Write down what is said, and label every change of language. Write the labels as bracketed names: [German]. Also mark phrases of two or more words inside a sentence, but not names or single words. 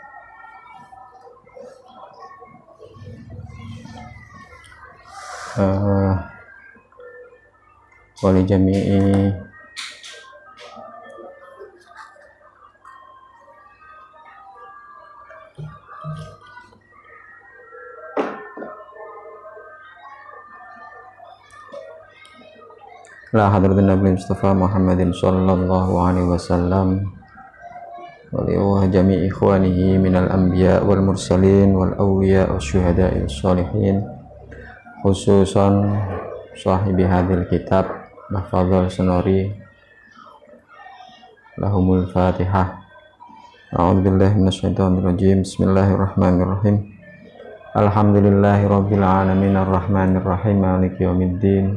[Arabic] ولجميع لحضرة النبي المصطفى محمد صلى الله عليه وسلم وجميع إخوانه من الأنبياء والمرسلين والأولياء والشهداء والصالحين، خصوصا صاحب هذا الكتاب Mahfadhul Sanori لهم الفاتحة. أعوذ بالله من الشيطان الرجيم. بسم الله الرحمن الرحيم. الحمد لله رب العالمين الرحمن الرحيم مالك يوم الدين.